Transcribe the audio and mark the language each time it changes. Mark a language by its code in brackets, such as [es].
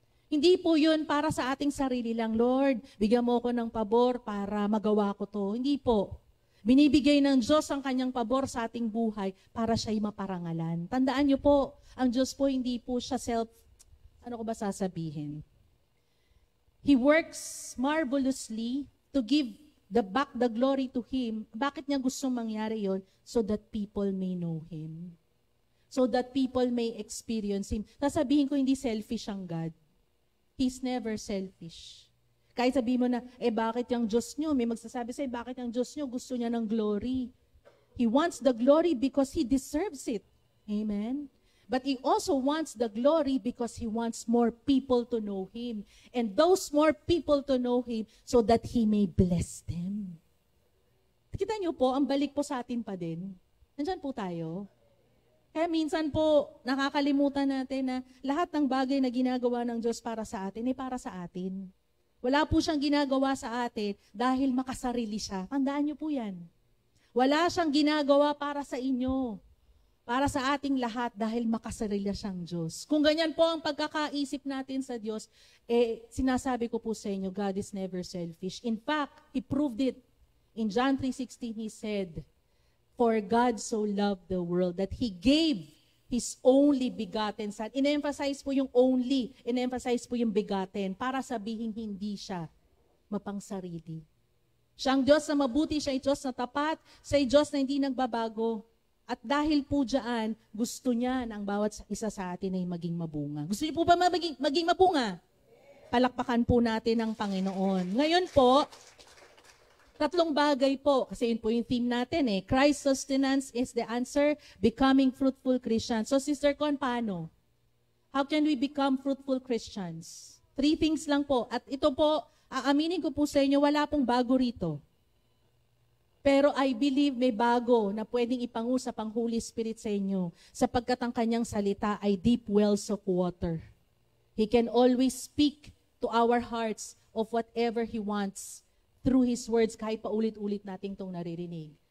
[tl] Hindi po yun para sa ating sarili lang. Lord, bigyan mo ko ng pabor para magawa ko to. Hindi po. Binibigay ng Diyos ang kanyang pabor sa ating buhay para siya'y maparangalan. Tandaan niyo po, ang Diyos po hindi po siya ano ko ba sasabihin? [en] He works marvelously to give back the glory to Him. [tl] Bakit niya gustong mangyari yon? [en] So that people may know Him. So that people may experience Him. [tl] Sasabihin ko, hindi selfish ang God. [en] He's never selfish. [tl] Kahit sabihin mo na, bakit yung Diyos nyo? May magsasabi sa'yo, bakit yung Diyos nyo gusto niya ng glory? [en] He wants the glory because He deserves it. Amen? But He also wants the glory because He wants more people to know Him. And those more people to know Him so that He may bless them. [tl] Kita niyo po, ang balik po sa atin pa din. Nandyan po tayo. Kaya minsan po, nakakalimutan natin na lahat ng bagay na ginagawa ng Diyos para sa atin, ay para sa atin. Wala po siyang ginagawa sa atin dahil makasarili siya. Tandaan niyo po yan. Wala siyang ginagawa para sa inyo, para sa ating lahat dahil makasarili siyang Diyos. Kung ganyan po ang pagkakaisip natin sa Diyos, sinasabi ko po sa inyo, [en] God is never selfish. In fact, He proved it. In John 3:16, He said, for God so loved the world that He gave His only begotten Son. [tl] In-emphasize po yung only, in-emphasize po yung begotten para sabihin hindi siya mapangsarili. Siya ang Diyos na mabuti, siya ay Diyos na tapat, siya ay Diyos na hindi nagbabago. At dahil po dyan, gusto niya na ang bawat isa sa atin ay maging mabunga. Gusto niyo po ba maging mabunga? Palakpakan po natin ang Panginoon. Ngayon po, tatlong bagay po, kasi yun po yung theme natin [en] Christ sustenance is the answer, becoming fruitful Christians. [tl] So Sister Con, paano? [en] How can we become fruitful Christians? [tl] 3 things lang po. At ito po, aaminin ko po sa inyo, wala pong bago rito. Pero I believe may bago na pwedeng ipangusap ang Holy Spirit sa inyo sapagkat ang kanyang salita ay [en] deep wells of water. He can always speak to our hearts of whatever He wants through His words, [tl] kahit paulit-ulit nating itong naririnig.